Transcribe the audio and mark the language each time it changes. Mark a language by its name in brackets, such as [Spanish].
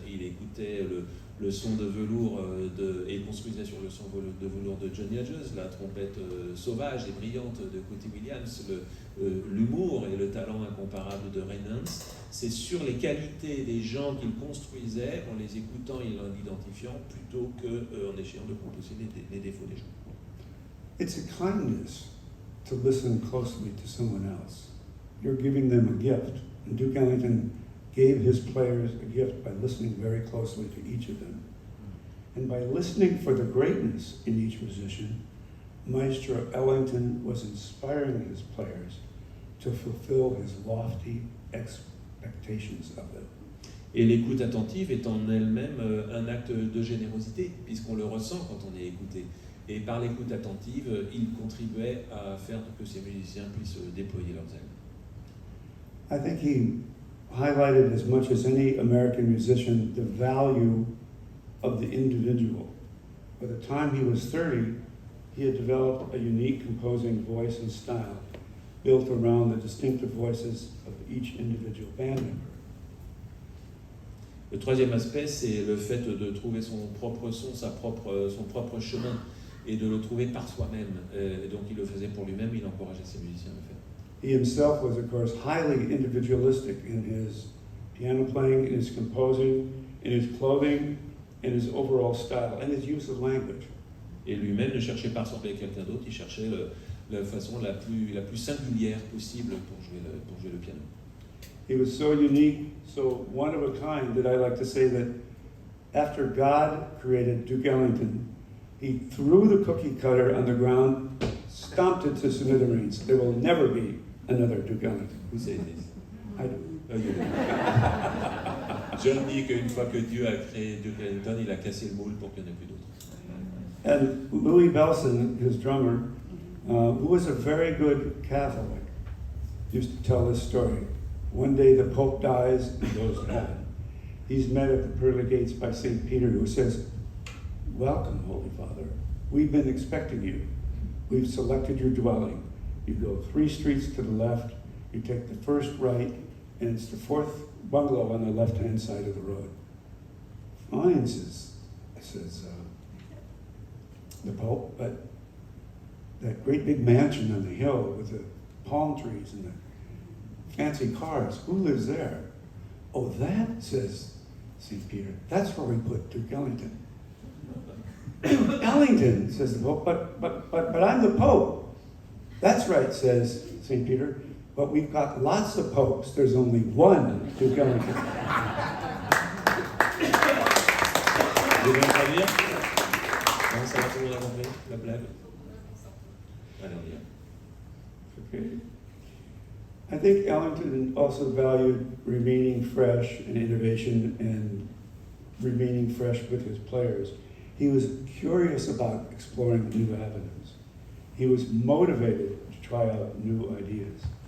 [French] Il écoutait le son de velours et construisait sur le son de velours de Johnny Hodges, la trompette sauvage et brillante de Cootie Williams, l'humour et le talent incomparable de Ray Nance. C'est sur les qualités des gens qu'il construisait, en les écoutant et en identifiant, plutôt qu'en essayant de composer les défauts des gens. [English] It's a kindness to listen closely to someone else. You're giving them a gift. And Duke Ellington gave his players a gift by listening very closely to each of them. And by listening for the greatness in each musician, Maestro Ellington was inspiring his players to fulfill his lofty expectations of them. [French] Et l'écoute attentive est en elle-même un acte de générosité, puisqu'on le ressent quand on est écouté. Et par l'écoute attentive, il contribuait à faire que ces musiciens puissent déployer leurs ailes. [English] I think he highlighted as much as any American musician the value of the individual. By the time he was 30, he had developed a unique composing voice and style built around the distinctive voices of each individual band member. [French] Le troisième aspect, c'est le fait de trouver son propre son, son propre chemin, et de le trouver par soi-même. Et donc il le faisait pour lui-même, il encourageait ses musiciens à le faire. [English] He himself was, of course, highly individualistic in his piano playing, in his composing, in his clothing, in his overall style, and his use of language. [French] Et lui-même ne cherchait pas à ressembler à quelqu'un d'autre, il cherchait la façon la plus singulière possible pour jouer le piano. [English] He was so unique, so one of a kind, that I like to say that after God created Duke Ellington, he threw the cookie cutter on the ground, stomped it to smithereens. There will never be another Duke Ellington. Who said this? I do. Oh, you do. [French] John dit qu'une fois que Dieu a créé Duke Ellington, il a cassé le moule pour qu'il n'y en ait plus d'autres. [English] And Louis Belson, his drummer, who was a very good Catholic, used to tell this story. One day the Pope dies and goes to heaven. He's met at the pearly gates by St. Peter, who says, "Welcome, Holy Father. We've been expecting you. We've selected your dwelling. You go 3 streets to the left, you take the first right, and it's the 4th bungalow on the left-hand side of the road." "Fine," says the Pope, "but that great big mansion on the hill with the palm trees and the fancy cars, who lives there?" "Oh, that," says St. Peter, "that's where we put Duke Ellington." "Ellington," says the Pope, but I'm the Pope." "That's right," says St. Peter, "but we've got lots of popes. There's only one Duke Ellington." [French] Vous voulez traduire? Non, ça va, tout le monde a compris la blague? Allez, on y va. [English] Okay. I think Ellington also valued remaining fresh and innovation and remaining fresh with his players. He was curious about exploring new avenues. He was motivated to try out new ideas.